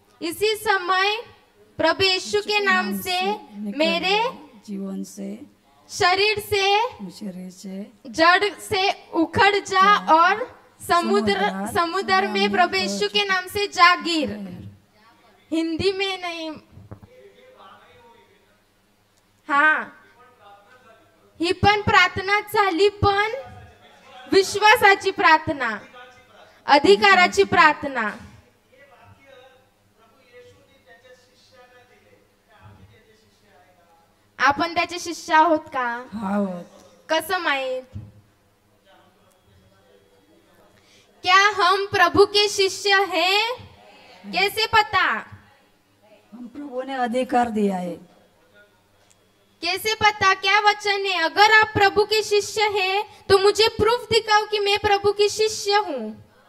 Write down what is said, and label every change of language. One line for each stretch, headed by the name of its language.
Hindi: इसी समय प्रभु यीशु के नाम से मेरे जीवन से, शरीर शरीर से जड़ से उखड़ जा और समुद्र में प्रभु यीशु के नाम से जा गिर. हिंदी में नहीं.
Marathi: हा, ही पण प्रार्थना झाली, पण विश्वासाची प्रार्थना, अधिकाराची प्रार्थना. आपण त्याचे शिष्य आहोत का? आहोत. कसं माहित?
Hindi: क्या हम प्रभु के शिष्य हैं? कैसे पता? हम प्रभु ने अधिकार दिया है. कैसे पता? क्या वचन है? अगर आप प्रभु के शिष्य हैं तो मुझे प्रूफ दिखाओ कि मैं प्रभु की शिष्य हूँ.